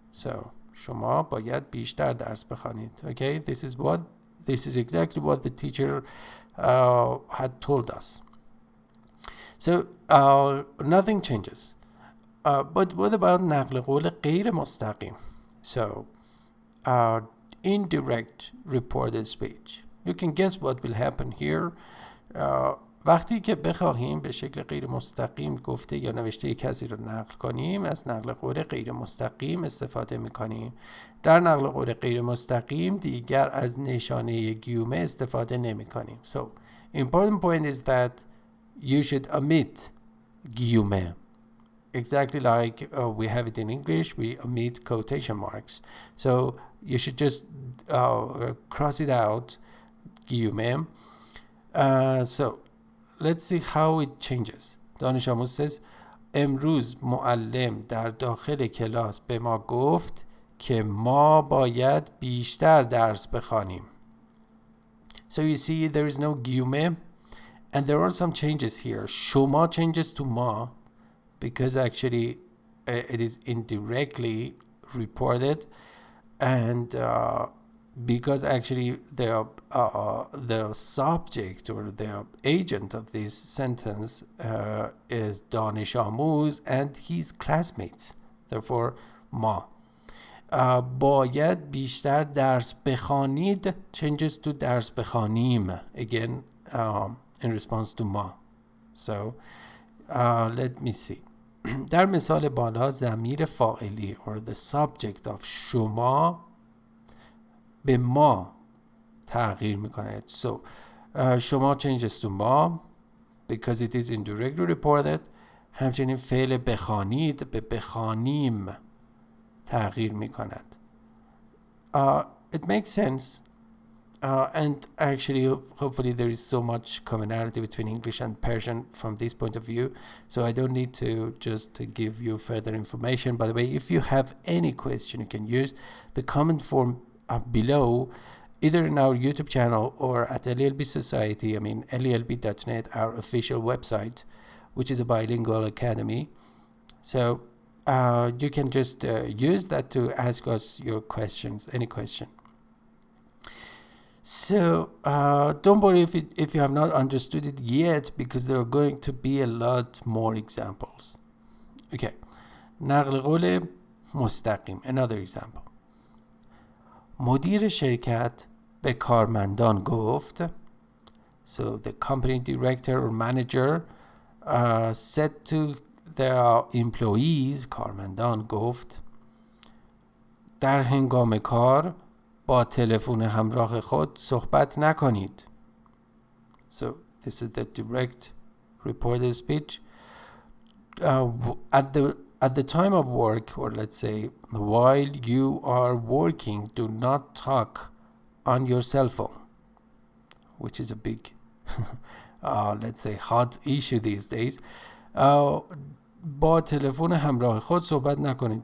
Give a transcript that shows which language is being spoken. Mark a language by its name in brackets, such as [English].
[Persian] So شما باید بیشتر درس بخوانید. [English] Okay, this is exactly what the teacher had told us. So nothing changes. But what about [Persian] نقل قول غیر مستقیم? [English] So, indirect reported speech. You can guess what will happen here. [Persian] وقتی که بخواهیم به شکل غیر مستقیم گفته یا نوشته کسی رو نقل کنیم، از نقل قول غیر مستقیم استفاده میکنیم. در نقل قول غیر مستقیم دیگر از نشانه گیومه استفاده نمی کنیم. [English] So, important point is that you should omit گیومه. Exactly like we have it in English, we omit quotation marks. So, you should just cross it out, گیومه. So, let's see how it changes. [Persian] دانش آموز says امروز معلم در داخل کلاس به ما گفت که ما باید بیشتر درس بخوانیم. [English] So you see there is no گیومه and there are some changes here. شما changes to ما because actually it is indirectly reported and because actually the subject or the agent of this sentence is دانش آموز and his classmates. Therefore, ما. [Persian] باید بیشتر درس بخوانید [English] changes to [Persian] درس بخوانیم. [English] Again, in response to ما. So, let me see. [Persian] در مثال بالا ضمیر فاعلی [English] or the subject of [Persian] شما به ما تغییر میکنه. [English] So, شما changes to ما because it is indirectly reported. [Persian] همچنین فعل بخوانید به بخوانیم تغییر میکند. [English] It makes sense. And actually, hopefully there is so much commonality between English and Persian from this point of view. So I don't need to just give you further information. By the way, if you have any question, you can use the comment form below, either in our YouTube channel or at LLB Society, LLB.net, our official website, which is a bilingual academy. So you can just use that to ask us your questions, any question. So don't worry if you have not understood it yet, because there are going to be a lot more examples. Okay, [Persian] نقل قول مستقیم. [English] Another example. [Persian] مدیر شرکت به کارمندان گفت. [English] So the company director or manager said to the employees, [Persian] کارمندان گفت در هنگام کار با تلفن همراه خود صحبت نکنید. [English] So this is the direct reported speech. At the time of work, or let's say while you are working, do not talk on your cell phone, which is a big, let's say, hot issue these days. [Persian] با تلفن همراه خود صحبت نکنید.